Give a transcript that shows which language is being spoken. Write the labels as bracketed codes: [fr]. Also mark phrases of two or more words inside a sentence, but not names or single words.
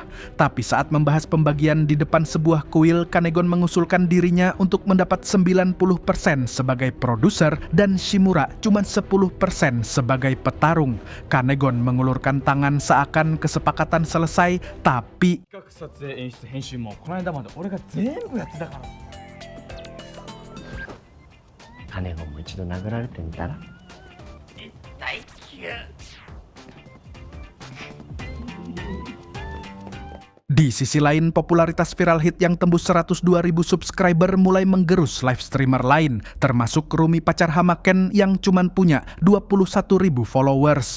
[id] Tapi saat membahas pembagian di depan sebuah kuil, Kanegon mengusulkan dirinya untuk mendapat 90% sebagai produser dan Shimura cuma 10% sebagai petarung. Kanegon mengulurkan tangan seakan kesepakatan selesai, tapi [ja] 企画撮影演出編集もこの間まで俺が全部やってたから。金子も一度殴られてみたら。 [id] Di sisi lain, popularitas Viral Hit yang tembus 102.000 subscriber mulai menggerus [en] live streamer [id] lain, termasuk Rumi pacar Hamaken yang cuman punya 21.000 followers.